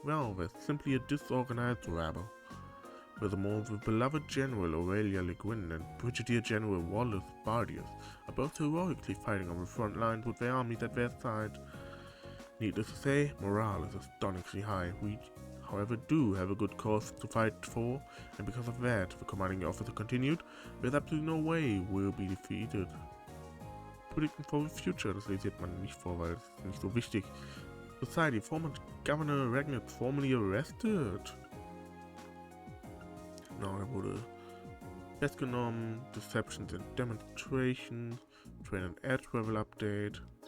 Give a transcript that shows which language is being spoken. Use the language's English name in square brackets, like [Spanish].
[English] Well, they're simply a disorganized rabble. Furthermore, the beloved General Aurelia Le Guin and Brigadier General Wallace Bardius are both heroically fighting on the front lines with their armies at their side. Needless to say, morale is astonishingly high. We, however, do have a good cause to fight for, and because of that, the commanding officer continued, there's absolutely no way we'll be defeated. Predicting for the future, [German] das lese ich jetzt mal nicht vor, weil es ist nicht so wichtig. [English] Society, former Governor Rean formally arrested. [German] Genau, er wurde festgenommen, [English] Deceptions and Demonstrations, Train and Air Travel Update.